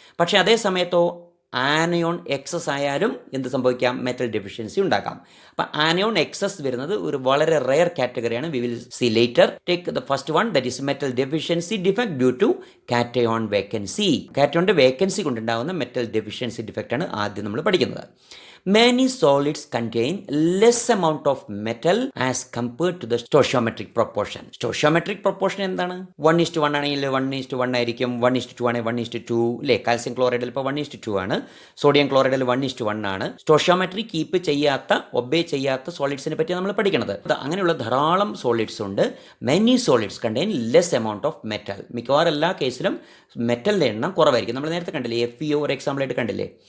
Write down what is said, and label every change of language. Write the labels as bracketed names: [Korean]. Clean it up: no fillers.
[Malayalam] പക്ഷേ അതേ സമയത്തോ ആനയോൺ എക്സസ് ആയാലും എന്ത് സംഭവിക്കാം? മെറ്റൽ ഡെഫിഷ്യൻസി ഉണ്ടാക്കാം. അപ്പം ആനയോൺ എക്സസ് വരുന്നത് ഒരു വളരെ rare കാറ്റഗറിയാണ്. [English] We will see later. Take the first one, that is metal deficiency defect due to cation vacancy. [Malayalam] കാറ്റയോണിൻ്റെ vacancy കൊണ്ടുണ്ടാകുന്ന മെറ്റൽ ഡെഫിഷ്യൻസി ഡിഫക്റ്റ് ആണ് ആദ്യം നമ്മൾ പഠിക്കുന്നത്. [English] Many solids contain less amount of metal as compared to the stoichiometric proportion. [Malayalam] Stoichiometric proportion എന്താണ്? 1:1 ആണെങ്കിൽ 1:1 ആയിരിക്കും, 1:2 ആണെങ്കിൽ 1:2 അല്ലേ? കാൽസ്യം ക്ലോറൈഡിൽ ഇപ്പോൾ 1:2 ആണ്, സോഡിയം ക്ലോറൈഡിൽ 1:1 ആണ്. സ്റ്റോഷ്യോമെട്രി കീപ്പ് ചെയ്യാത്ത, ഒബേ ചെയ്യാത്ത സോളിഡ്സിനെ പറ്റി നമ്മൾ പഠിക്കുന്നത്. അങ്ങനെയുള്ള ധാരാളം സോളിഡ്സ് ഉണ്ട്. [English] Many solids contain less amount of metal. [Malayalam] മിക്കവാറും എല്ലാ കേസിലും മെറ്റലിൻ്റെ എണ്ണം കുറവായിരിക്കും. നമ്മൾ നേരത്തെ കണ്ടില്ലേ, FeO ഒരു എക്സാമ്പിളായിട്ട് കണ്ടില്ലേ.